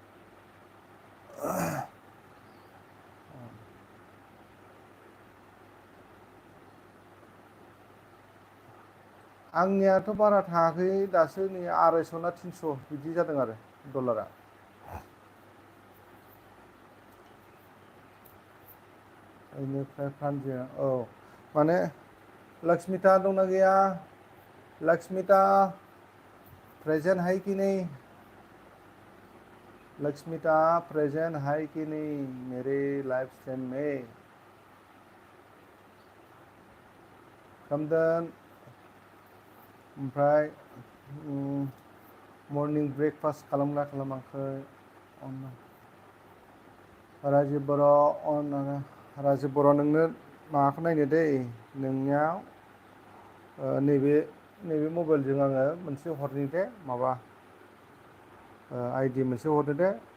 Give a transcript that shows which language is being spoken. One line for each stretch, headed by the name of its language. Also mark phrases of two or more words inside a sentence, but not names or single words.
Bodo: आंनियाथ' बारा थाङाखै दासो, नै 250 ना 300 बिदि जादों आरो डलारा। बेनिफ्राय प्रानजित, औ माने लक्ष्मिता दंना गैया?
Hindi: लक्ष्मिता प्रेजेंट है कि नहीं? लक्ष्मिता प्रेजेंट है कि नहीं मेरे लाइव स्ट्रीम में?
Bodo: खोमदोन, ओमफ्राय
English: morning breakfast
Bodo: खालामना खालामाखै? राजिब बर' राजिब बर' नोंनो माबाखौ नायनो दै, नोंनियाव नैबे मबाइलजों आङो मोनसे हरनि दे माबा आइडि मोनसे हरदो दे।